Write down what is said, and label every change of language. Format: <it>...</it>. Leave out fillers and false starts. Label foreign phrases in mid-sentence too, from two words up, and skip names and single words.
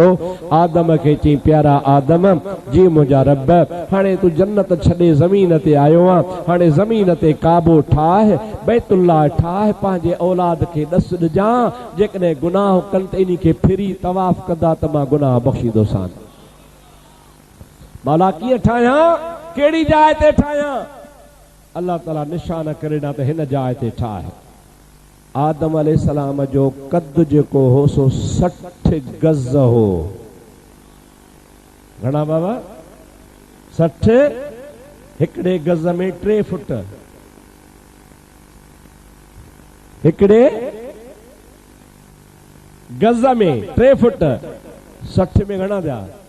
<sd>आदम खे चई, प्यारा आदम, जी मुंहिंजा रब, हाणे तूं जन्नत छॾे ज़मीन ते आयो आहे, हाणे ज़मीन ते काबो ठाह, बैतुल्लाह ठाह, पंहिंजे औलाद खे ॾस ॾिजां, जेकॾहिं गुनाह कनि त इन खे फिरी तवाफ़ कंदा त मां गुनाह बख़्शीदोसांनि। मौला कीअं ठाहियां, कहिड़ी जाइ ते ठाहियां? अल्लाह ताला निशान करे ॾिना त हिन जाइ ते ठाह। आदम अलैहिस्सलाम जो कद जेको हो सो 60 गज हो। घणा बाबा? 60। हिकिड़े गज में 3 फुट, हिकिड़े गज में 3 फुट, 60 में घणा थिया?</sd>